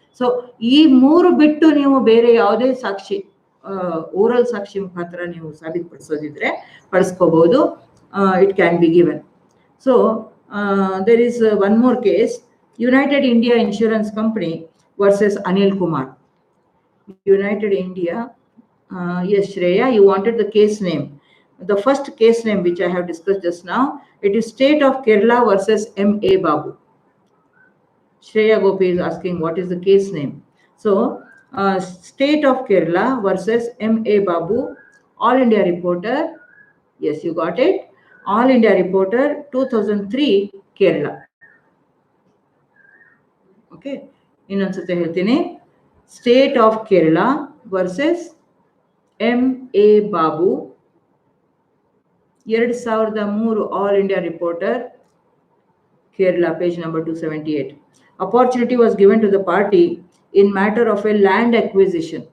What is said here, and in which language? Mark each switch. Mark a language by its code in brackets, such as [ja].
[kn] So ಈ ಮೂರು ಬಿಟ್ಟು ನೀವು ಬೇರೆ ಯಾವುದೇ ಸಾಕ್ಷಿ ಓರಲ್ ಸಾಕ್ಷಿ ಮುಖಾಂತರ ನೀವು ಸಾಬೀತುಪಡಿಸೋದಿದ್ರೆ ಪಡಿಸ್ಕೋಬಹುದು. [en] It can be given. So there is one more case, United India Insurance company versus Anil Kumar. United India, yes Shreya, you wanted the case name. The first case name which I have discussed just now, it is State of Kerala versus M.A. Babu. Shreya Gopi is asking what is the case name. So State of Kerala versus M.A. Babu, All India Reporter. Yes, you got it. All India Reporter 2003 Kerala. Okay, [kn] ಇನ್ನೊಂದ್ಸತಿ ಹೇಳ್ತೀನಿ. [en] State of Kerala versus M.A. Babu, 2003 All India Reporter Kerala, page number 278. Opportunity was given to the party in matter of a land acquisition.